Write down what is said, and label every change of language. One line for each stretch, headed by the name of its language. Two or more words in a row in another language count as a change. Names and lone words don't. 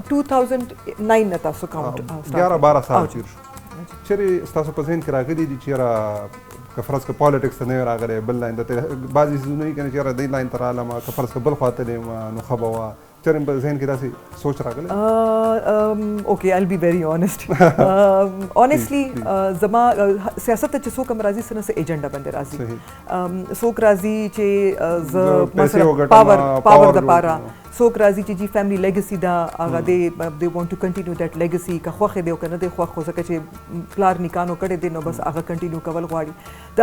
Pashto: 2009 نه تاسو کاونټ 11-12 سال تېر شو. چېرې ستاسو په ذهن کې راغلي دي چې یاره که فرض که پالیټکس ته نه وي راغلی بل لاین ته بعضې څیزونه وي که نه چې یاره دې لاین ته رالم که فرض که بل خوا تللی یم نو ښه به وه. چېرې په ذهن کې داسې سوچ راغلی؟ اوکې
English: I'll be very honest. honestly
Pashto: زما سیاست ته چې څوک هم راځي څه نه څه ایجنډا باندې راځي. څوک راځي چې زه مثلا پاور دپاره، څوک راځي چې جی
English: family legacy
Pashto: ده هغه دې
English: want to continue that legacy
Pashto: که خوښ دی او که نه دی خوښ خو ځکه چې پلار نکانو کړی دی نو بس هغه کنټینیو کول غواړي.